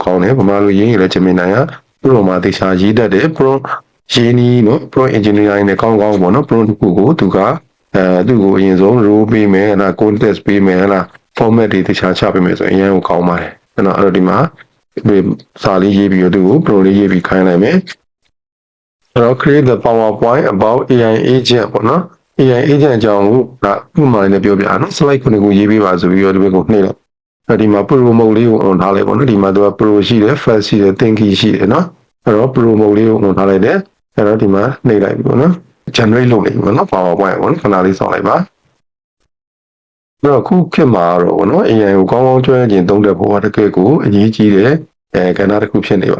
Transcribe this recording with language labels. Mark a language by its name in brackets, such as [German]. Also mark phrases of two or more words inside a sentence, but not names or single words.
[Burmese] ကောင်းတယ်ဗမာလိုရေးရင်လည်း Gemini ကသူ့လိုမှာတေချာရေးတတ်တယ် pro ရေးနီးနော် [English] pro engineering [Burmese] နဲ့ကောင်းပေါ့နော် pro တစ်ခုကိုသူကသူ့ကိုအရင်ဆုံး role ပေးမယ်အဲ့ဒါ context ပေးမယ်အဲ့ဒါ format တွေတေချာချပေးမယ်ဆိုရင်အရင်ကိုကောင်းပါတယ်အဲ့တော့ဒီမှာစာလေးရေးပြီးတော့သူ့ကို pro လေးရေးပြီးခိုင်းလိုက်မယ်အဲ့တော့ [English] create the PowerPoint about AI agent [Burmese] ပေါ့နော် [English] AI agent [Burmese] အကြောင်းကိုဒါဥပမာလေးနဲ့ပြောပြအောင်နော် slide ခုနှစ်ခုရေးပေးပါဆိုပြီးတော့ဒီဘက်ကိုနှိပ်လိုက်အဲ့ဒီမှာ [English] pro mode [Burmese] လေးကို on ထားလိုက်ပေါ့နော်ဒီမှာသူက pro ရှိတယ် fast ရှိတယ် thinky ရှိတယ်နော်အဲ့တော့ [English] pro mode [Burmese] လေးကို on ထားလိုက်တယ်အဲ့တော့ ဒီမှာနှိပ်လိုက်ပြီပေါ့နော် generate လုပ်နေပြီပေါ့နော် PowerPoint ပေါ့နော်ခဏလေးစောင့်လိုက်ပါအဲ့တော့ခုခေတ်မှာတော့ပေါ့နော် AI ကိုကောင်းကောင်းကျွမ်းကျင်သုံးတတ်ဖို့ကတကယ်ကိုအရေးကြီးတယ်ကဏ္ဍတစ်ခုဖြစ်နေပါ